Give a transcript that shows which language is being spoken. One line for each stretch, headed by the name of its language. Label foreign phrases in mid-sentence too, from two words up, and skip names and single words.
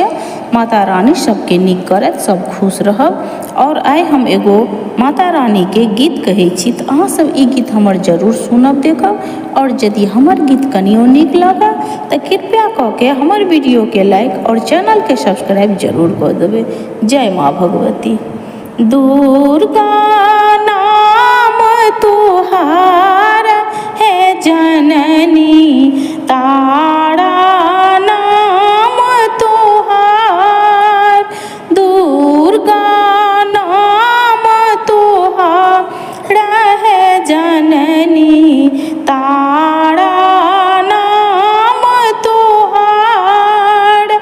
Maithili: माता रानी सबके नीक करत, सब खुश रहब। और आइ हम एगो माता रानी के गीत कहै छी तऽ अहाँ सब ई गीत हमर जरूर सुनब देखब। और यदि हमर गीत कनियो नीक लागल तऽ कृपया कऽ के हमर वीडियो के लाइक और चैनल के सब्सक्राइब जरूर कऽ देबै। जय माँ भगवती। दुर्गा नाम तुहार है जननी, तारा नाम तुहार। दुर्गा नाम तुहार है जननी, तारा नाम तुहार।